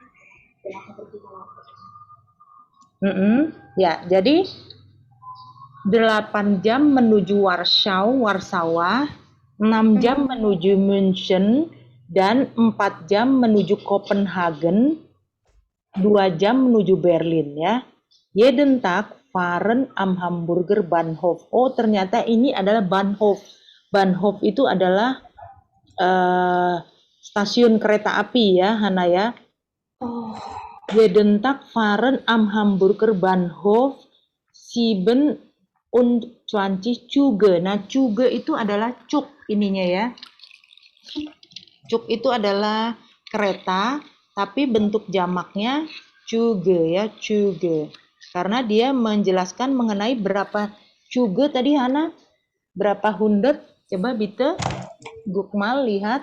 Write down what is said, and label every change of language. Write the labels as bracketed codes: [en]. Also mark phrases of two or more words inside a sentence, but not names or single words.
[id] Ya, jadi 8 jam menuju Warsawa, 6 jam menuju München, dan 4 jam menuju Copenhagen, 2 jam menuju Berlin ya. [de] Jeden Tag fahren am Hamburger Bahnhof. [id] Oh, ternyata ini adalah Bahnhof. Bahnhof itu adalah stasiun kereta api ya, Hana ya. [de] Jeden Tag fahren am Hamburger Bahnhof 27 Züge. [id] Nah, Züge itu adalah cuk ininya ya. Cuk itu adalah kereta, tapi bentuk jamaknya Züge ya, Züge. Karena dia menjelaskan mengenai berapa Züge tadi Hana? Berapa hundred? [de] Coba bitte. Gukmal [id] lihat.